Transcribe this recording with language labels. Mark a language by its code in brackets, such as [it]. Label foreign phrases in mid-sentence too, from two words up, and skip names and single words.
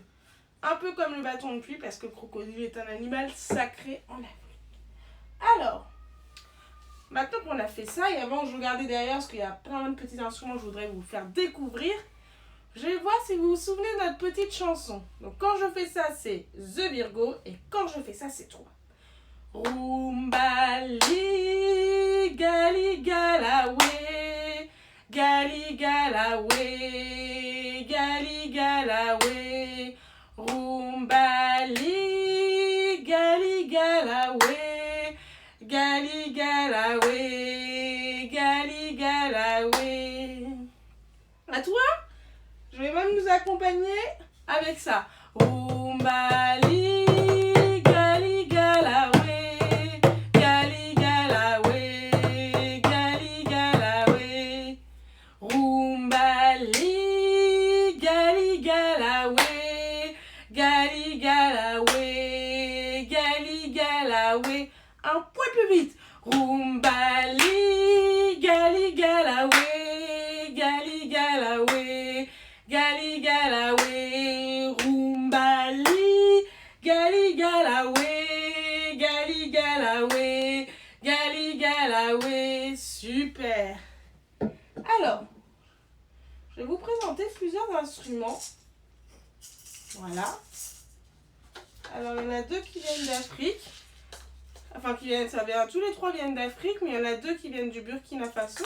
[fr] Un peu comme le bâton de pluie parce que le crocodile est un animal sacré en Afrique. Alors, maintenant qu'on a fait ça, et avant je regardais derrière parce qu'il y a plein de petits instruments que je voudrais vous faire découvrir, je vais voir si vous vous souvenez de notre petite chanson. Donc quand je fais ça, c'est [en] The Virgo, [fr] et quand je fais ça, c'est 3. Rumbali, gali, galawe, gali, galawe, gali, galawe, rumbali, gali, galawe, gali, galawe, gali, galawe. À toi? Je vais même nous accompagner avec ça. Rumbali, gali, galawe, gali, galawe, gali, galawe. Rumbali, gali, galawe, gali, galawe, gali, galawe. Un point plus vite. Rumbali, gali, galawe, gali, galawe, gali, galawe. Rumbali, gali, galawe, gali, galawe, gali, galawe. Super. Alors, je vais vous présenter plusieurs instruments. Voilà. Alors, il y en a 2 qui viennent d'Afrique. Enfin, tous les 3 viennent d'Afrique, mais il y en a 2 qui viennent du Burkina Faso.